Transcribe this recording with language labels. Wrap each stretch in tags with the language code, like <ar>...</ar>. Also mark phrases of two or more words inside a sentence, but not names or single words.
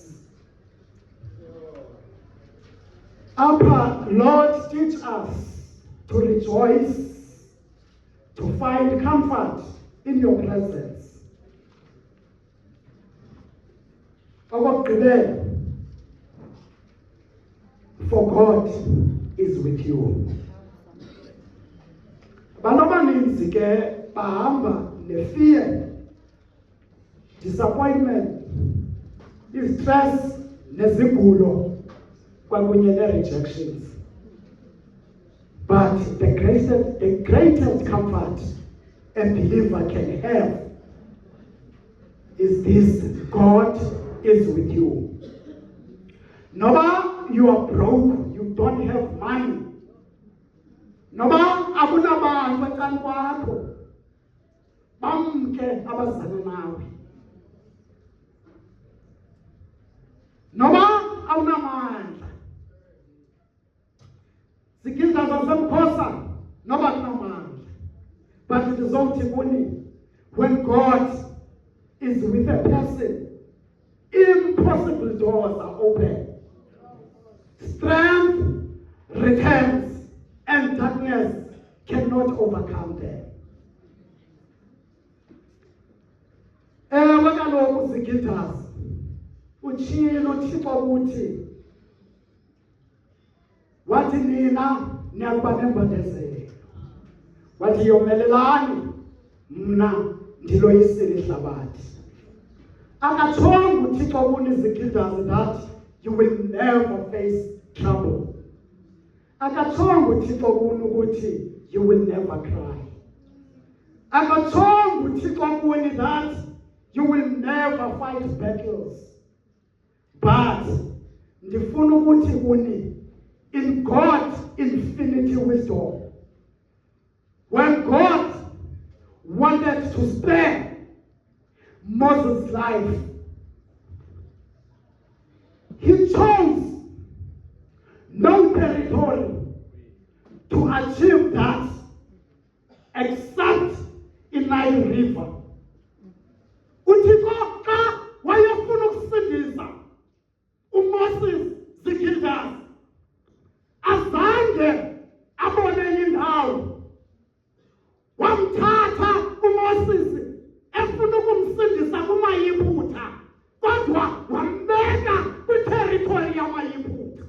<en>Lord, teach us to rejoice, to find comfort in your presence. For God is with you.</en> <xh>Banobaninzi ke bahamba</xh> <en>fear, disappointment, distress,</en> <xh>nezigulo, kwakunye rejections.</xh> <en>But the greatest comfort a believer can have is this: God is with you. Noba you are broke, you don't have money.</en> <xh>Noba akunabantu eceleni kwakho bamke abazana nawe. Noba awunamandla. Sigildas sasemkhosa noba kunamandla.</xh> <en>But it is only when God is with a person, impossible doors are open. Strength returns and darkness cannot overcome them.</en> <xh>Ewe kaloku Sigildas, utshilo uThixo uthi, wathi nina niyakuba nembandezelo, wathi yomelelani, mna ndiloyisile ihlabathi. Akatshonga uThixo kuni Sigildas</xh> <en>that you will never face trouble.</en> <xh>Akatshonga uThixo kuni ukuthi</xh> <en>you will never cry.</en> <xh>Akatshonga uThixo kuni</xh> <en>that You will never fight battles.</en> <xh>But ndifuna ukuthi kuni,</xh> <en>in God's infinity wisdom, when God wanted to spare Moses' life, he chose no territory to achieve that except in Nile River.</en> <xh>uThixo xa wayefuna ukusindisa uMoses Zikildas, azange abone indawo. Wamthatha uMoses efuna ukumsindisa kumayiphutha, kodwa wambeka kwiterritory yamayiphutha.</xh>